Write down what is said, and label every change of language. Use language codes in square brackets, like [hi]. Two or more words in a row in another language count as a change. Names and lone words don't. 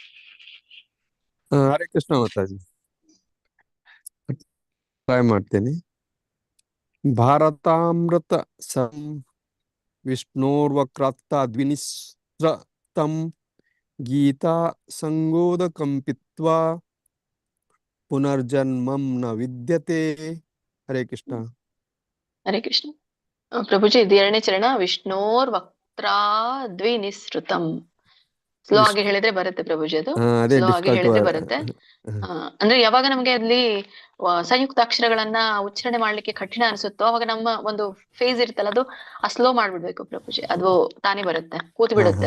[kn] ಹರೇ ಕೃಷ್ಣ ಮಾತಾಜಿ. ಟ್ರೈ ಮಾಡ್ತೇನೆ. [sa] ಭಾರತಾಮೃತ ಸಂ ವಿಷ್ಣೋರ್ವಕ್ರಾದ್ವಿನಿಸೃತಂ ಗೀತಾ ಸಂಗೋದಕಂ ಪೀತ್ವಾ ಪುನರ್ಜನ್ಮಂ ನ ವಿದ್ಯತೆ. [kn] ಹರೇ ಕೃಷ್ಣ. ಹರೇ ಕೃಷ್ಣ. ಪ್ರಭುಜಿ ಇದು 2ನೇ ಚರಣ. ವಿಷ್ಣೋರ್ವಕ್ರಾದ್ವಿನಿಸೃತಂ. ಸ್ಲೋ ಆಗಿ ಹೇಳಿದ್ರೆ ಬರುತ್ತೆ ಪ್ರಭುಜಿ, ಅದು ಅದೇ ಸ್ಲೋ ಆಗಿ ಹೇಳಿದ್ರೆ ಡಿಫಿಕಲ್ಟ್. ಬರುತ್ತೆ. ಅಂದ್ರೆ ಯಾವಾಗ ನಮ್ಗೆ ಅಲ್ಲಿ ಸಂಯುಕ್ತ ಅಕ್ಷರಗಳನ್ನ ಉಚ್ಚಾರಣೆ ಮಾಡ್ಲಿಕ್ಕೆ ಕಠಿಣ ಅನ್ಸುತ್ತೋ ಅವಾಗ ನಮ್ಮ ಒಂದು ಫೇಸ್ ಇರುತ್ತಲ್ಲ, ಅದು ಸ್ಲೋ ಮಾಡ್ಬಿಡ್ಬೇಕು ಪ್ರಭುಜಿ, ಅದು ತಾನೇ ಬರುತ್ತೆ, ಕೂತ್ ಬಿಡುತ್ತೆ.